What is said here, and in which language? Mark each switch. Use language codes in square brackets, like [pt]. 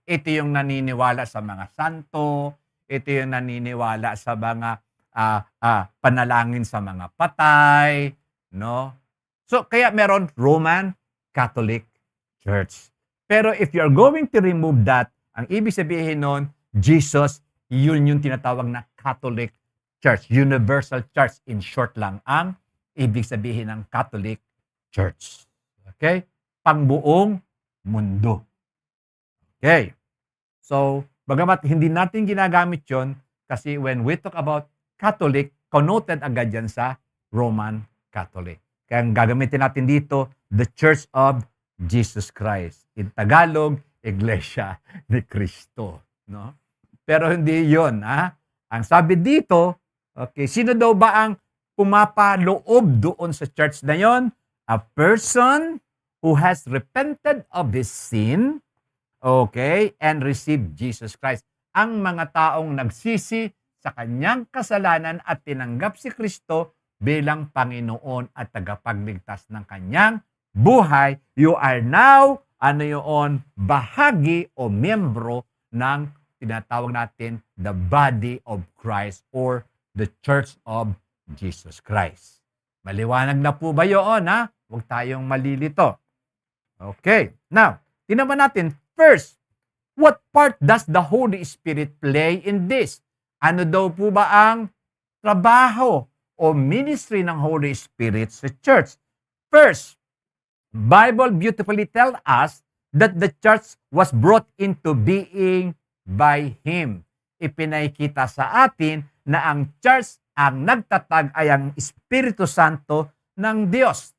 [tl] Ito yung naniniwala sa mga santo, ito yung naniniwala sa mga panalangin sa mga patay, no? So, kaya meron Roman Catholic Church. Pero [en] if you are going to remove that, [tl] ang ibig sabihin nun, Jesus, yun yung tinatawag na Catholic Church. Universal Church, in short lang, ang ibig sabihin ng Catholic Church. Okay? Pangbuong mundo. Okay. So, bagamat hindi natin ginagamit yon kasi [en] when we talk about Catholic, [tl] connoted agad yan sa Roman Catholic. Kaya ang gagamitin natin dito, [en] the Church of Jesus Christ. [tl] In Tagalog, Iglesia ni Cristo. No? Pero hindi yon, ha? Ang sabi dito, okay, sino daw ba ang pumapaloob doon sa church na yon? [en] A person who has repented of his sin, okay, and received Jesus Christ. [tl] Ang mga taong nagsisi sa kanyang kasalanan at tinanggap si Kristo bilang Panginoon at tagapagligtas ng kanyang buhay, [en] you are now, [tl] bahagi o miyembro ng tinatawag natin the body of Christ or the Church of Jesus Christ. Maliwanag na po ba yun, ha? Huwag tayong malilito. Okay. [en] Now, [tl] tinaman natin, [en] first, what part does the Holy Spirit play in this? [tl] Ano daw po ba ang trabaho o ministry ng Holy Spirit sa church? [en] First, Bible beautifully tell us that the church was brought into being by Him. [tl] Ipinakita sa atin na ang church, ang nagtatag ay ang Espiritu Santo ng Diyos.